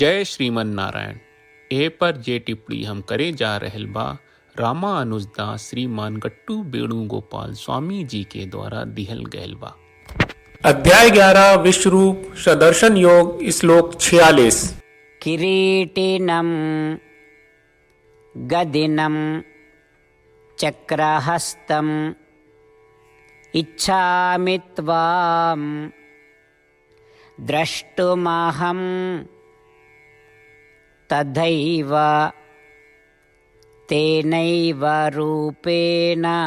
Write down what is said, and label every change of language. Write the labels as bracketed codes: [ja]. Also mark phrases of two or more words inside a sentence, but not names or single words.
[bho] जय श्रीमन नारायण। ए पर जे टिप्पणी हम करे जा रहल बा रामानुजदास श्रीमान गट्टू वेणुगोपाल स्वामी जी के द्वारा दिहल गयल बा। अध्याय 11 विश्वरूप सदर्शन योग श्लोक 46। [sa] किरीटिनं गदिनं चक्रहस्तम् इच्छामि त्वां द्रष्टुमहं तथैव तेनैव रूपेण